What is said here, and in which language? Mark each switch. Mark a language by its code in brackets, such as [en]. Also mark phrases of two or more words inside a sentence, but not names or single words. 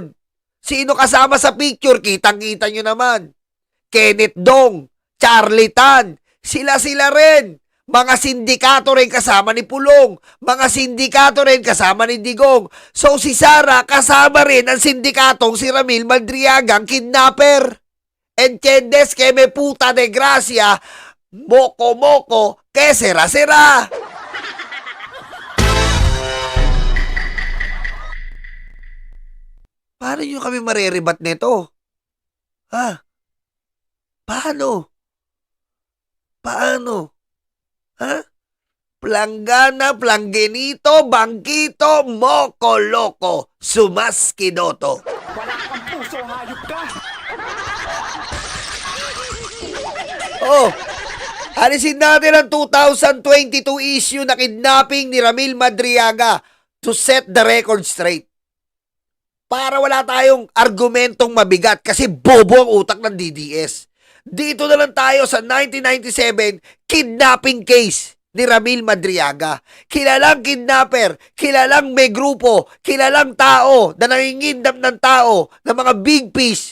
[tl] Sino kasama sa picture? Kitang-kita nyo naman. Kenneth Dong, Charlie Tan, sila-sila rin. Mga sindikato rin kasama ni Pulong. Mga sindikato rin kasama ni Digong. So si Sarah kasama rin ang sindikatong si Ramil Madriagang kidnapper. [es] Entiendes que me puta de gracia, moko-moko, que sera-sera. [tl] Paano nyo kami mariribat nito? Ha? Paano? Ha? Planggana, planggenito, bangkito, moko-loko, sumaskidoto. Wala kang puso, hayop ka! Oh, alisin natin ang 2022 issue na kidnapping ni Ramil Madriaga [en] to set the record straight. [tl] Para wala tayong argumentong mabigat kasi bobo ang utak ng DDS. Dito na lang tayo sa 1997 kidnapping case ni Ramil Madriaga. Kilalang kidnapper, kilalang may grupo, kilalang tao na nangingindap ng tao, ng mga [en] big fish.